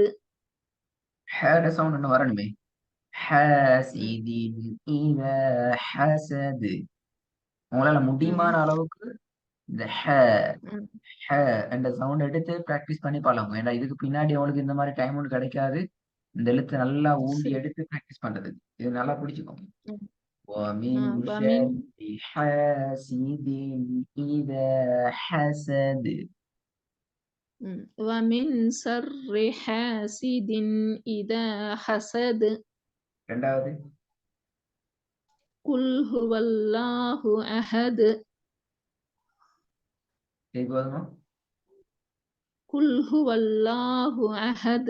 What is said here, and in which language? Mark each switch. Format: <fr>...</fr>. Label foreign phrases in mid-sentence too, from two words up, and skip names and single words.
<ta>ஹேட சவுண்ட் ஒன்று வரணுமே.</ta> <ar>حاسد إذا حسد.</ar> <ta>உங்களால முடியுமான ம், அளவுக்கு இந்த ம், ஹ என்ற சவுண்ட் எடுத்து பிராக்டிஸ் பண்ணி பழகும். ஏன்னா இதுக்கு பின்னாடி அவங்களுக்கு இந்த மாதிரி டைம் ஒன்று கிடைக்காது. இந்த எழுத்து நல்லா ஊண்டி சரி. எடுத்து பிராக்டிஸ் பண்றதுக்கு இது நல்லா பிடிச்சுக்கோங்க. ம்,</ta> <ar>ومن வமின் شر حاسد إذا حسد. ومن شر حاسد إذا حسد.</ar> <ta>ரெண்டாவது</ta> <ar>قل هو الله أحد.</ar> <ta>இது போதுமா?</ta> <ar>قل هو الله أحد.</ar>